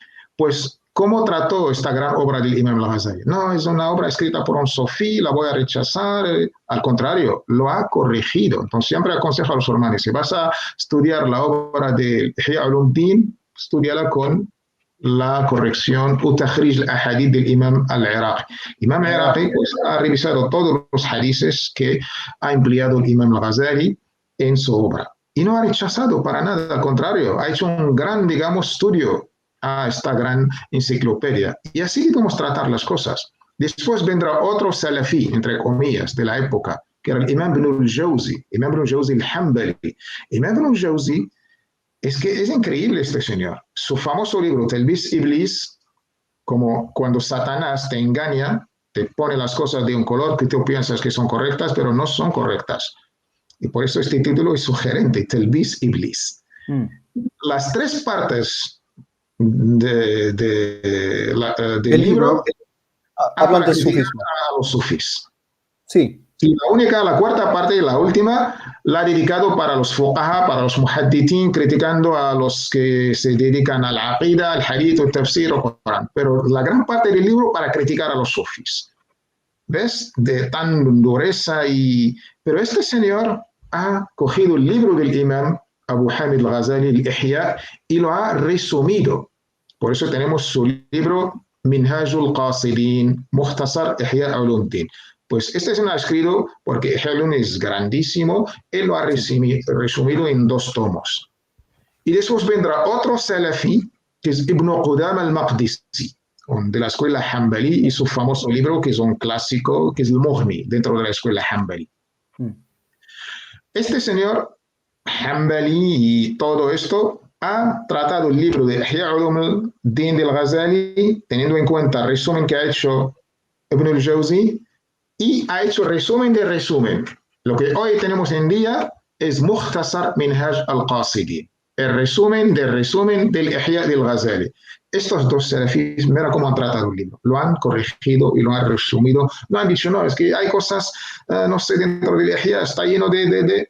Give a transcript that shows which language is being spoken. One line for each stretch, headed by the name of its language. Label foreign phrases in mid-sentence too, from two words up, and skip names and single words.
Spanish: Pues ¿Cómo trató esta gran obra del Imam al-Ghazali? No, es una obra escrita por un sofí, la voy a rechazar. Al contrario, lo ha corregido. Entonces, siempre aconsejo a los hermanos, si vas a estudiar la obra de Ihya Ulumuddin, estudiala con la corrección Utahrij al-Ahadith del Imam al-Iraqi. Imam al-Iraqi pues, ha revisado todos los hadices que ha empleado el Imam al-Ghazali en su obra. Y no ha rechazado para nada, al contrario, ha hecho un gran, digamos, estudio a esta gran enciclopedia. Y así debemos tratar las cosas. Después vendrá otro salafí, entre comillas, de la época, que era el Imam ibn al-Jawzi, Imam ibn al-Jawzi al-Hanbali. Imam ibn al-Jawzi, es que es increíble este señor. Su famoso libro, Talbis Iblis, como cuando Satanás te engaña, te pone las cosas de un color que tú piensas que son correctas, pero no son correctas. Y por eso este título es sugerente, Talbis Iblis. Las tres partes del libro hablan de sufismo. A los sufís. Sí. Y la cuarta parte y la última, la ha dedicado para los fuqaha, para los muhaddithin, criticando a los que se dedican a la aqida, al hadith, al tafsir o Corán. Pero la gran parte del libro para criticar a los sufís. ¿Ves? De tan dureza y... Pero este señor ha cogido el libro del imam Abu Hamid al-Ghazali, el Ihya, y lo ha resumido. Por eso tenemos su libro Minhajul Qasidin, Mukhtasar Ihya Ulumuddin. Pues este se lo ha escrito porque Ihya Ulumuddin es grandísimo, él lo ha resumido en 2 tomos. Y después vendrá otro salafi, que es Ibn Qudama al-Maqdisi, de la escuela Hanbali, y su famoso libro, que es un clásico, que es el Mughni, dentro de la escuela Hanbali. Este señor Hanbali y todo esto ha tratado el libro de Ihya Ulumuddin del Ghazali, teniendo en cuenta el resumen que ha hecho Ibn al-Jawzi, y ha hecho resumen de resumen. Lo que hoy tenemos en día es Mukhtasar Minhaj al-Qasidin, el resumen del Ihya del Ghazali. Estos 2 salafis, mira cómo han tratado el libro. Lo han corregido y lo han resumido. No han dicho, no, es que hay cosas, no sé, dentro del Ihya está lleno de...